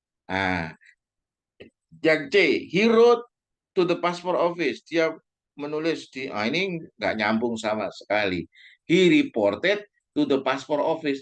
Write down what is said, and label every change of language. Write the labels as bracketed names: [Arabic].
[Indonesian] Nah, yang C, [English] he wrote to the passport office. [Indonesian] Dia menulis ini nggak nyambung sama sekali. [English] He reported to the passport office.